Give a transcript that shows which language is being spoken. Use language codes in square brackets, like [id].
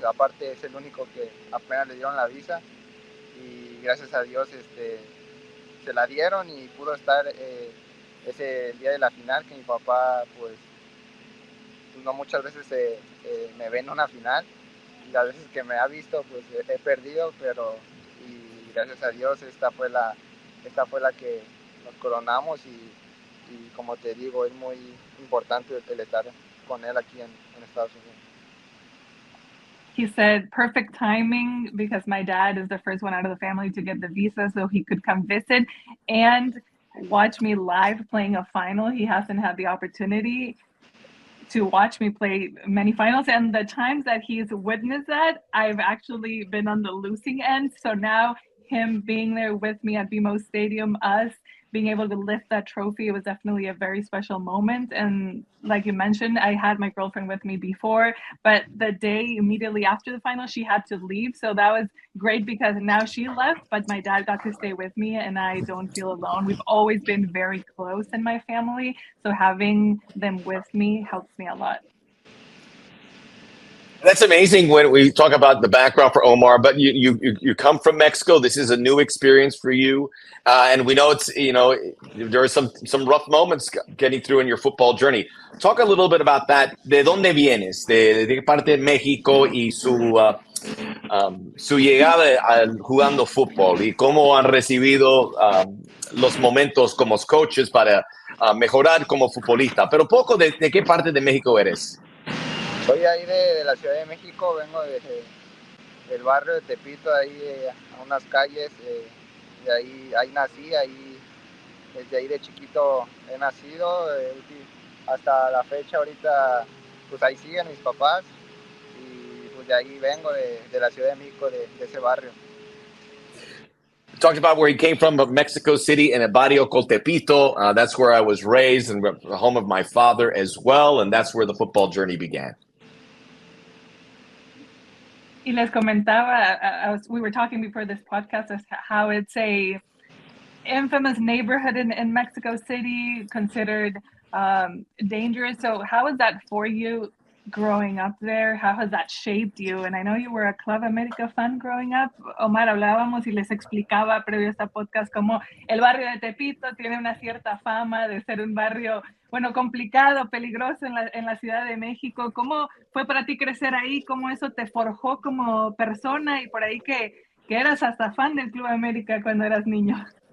[es] Aparte es el único que apenas le dieron la visa y gracias a Dios se la dieron y pudo estar ese día de la final, que mi papá pues no muchas veces me ve en una final y las veces que me ha visto pues he perdido, pero y gracias a Dios esta fue la que nos coronamos y como te digo es muy importante el estar con él aquí en Estados Unidos. [en] He said, perfect timing because my dad is the first one out of the family to get the visa so he could come visit and watch me live playing a final. He hasn't had the opportunity to watch me play many finals, and the times that he's witnessed that, I've actually been on the losing end. So now him being there with me at BMO Stadium, us being able to lift that trophy, it was definitely a very special moment. And like you mentioned, I had my girlfriend with me before, but the day immediately after the final, she had to leave. So that was great because now she left, but my dad got to stay with me and I don't feel alone. We've always been very close in my family. So having them with me helps me a lot. That's amazing when we talk about the background for Omar, but you come from Mexico. This is a new experience for you. And we know there are some rough moments getting through in your football journey. Talk a little bit about that. [es] ¿De dónde vienes? ¿De qué parte de México y su llegada jugando fútbol? ¿Y cómo han recibido los momentos como coaches para mejorar como futbolista? Pero poco de qué parte de México eres. Soy ahí de la Ciudad de México, vengo del barrio de Tepito, ahí a unas calles, de ahí nací, desde ahí de chiquito he nacido, hasta la fecha ahorita pues ahí siguen mis papás y pues de ahí vengo de la Ciudad de México, de ese barrio. [en] Talked about where he came from, Mexico City and Barrio Coltepito. That's where I was raised and the home of my father as well, and that's where the football journey began. [es] Y les comentaba, [en] we were talking before this podcast, as how it's a infamous neighborhood in Mexico City, considered dangerous. So how is that for you growing up there? How has that shaped you? And I know you were a Club America fan growing up. [es] Omar, hablábamos y les explicaba previo a este podcast cómo el barrio de Tepito tiene una cierta fama de ser un barrio, bueno, complicado, peligroso en la Ciudad de México. ¿Cómo fue para ti crecer ahí? ¿Cómo eso te forjó como persona? Y por ahí que eras hasta fan del Club América cuando eras niño.